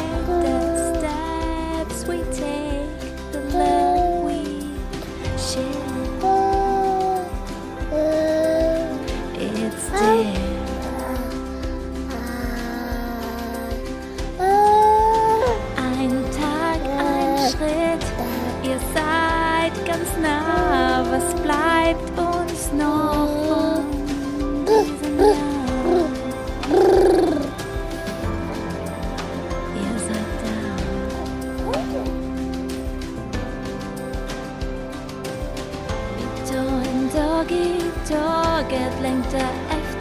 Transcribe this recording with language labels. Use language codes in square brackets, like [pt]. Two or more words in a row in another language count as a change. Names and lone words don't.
[en] The steps we take, the love we share. It's there. [de] Ein Tag, ein Schritt, ihr seid ganz nah. Was bleibt uns noch von diesem Jahr? Ihr seid da. [sv] Vi tar en dag i taget, längtar